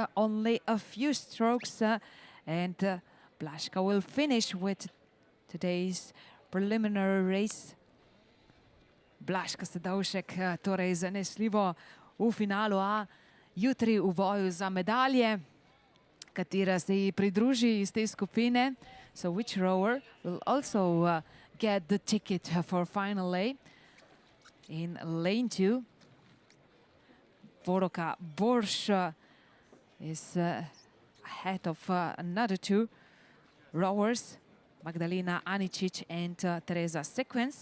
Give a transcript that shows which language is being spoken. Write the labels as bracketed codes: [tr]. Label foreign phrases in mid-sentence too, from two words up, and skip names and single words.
[en] Only a few strokes and Blaszka will finish with today's preliminary race. [sl] Blaszka Sadowsek torej zanesljivo v finalu A, jutri v boju za medalje, katera se ji pridruži iz te skupine. [en] So which rower will also get the ticket for final A? In lane 2, Boroka Borš is ahead of another 2 rowers, Magdalena Aničić and Tereza Sequence.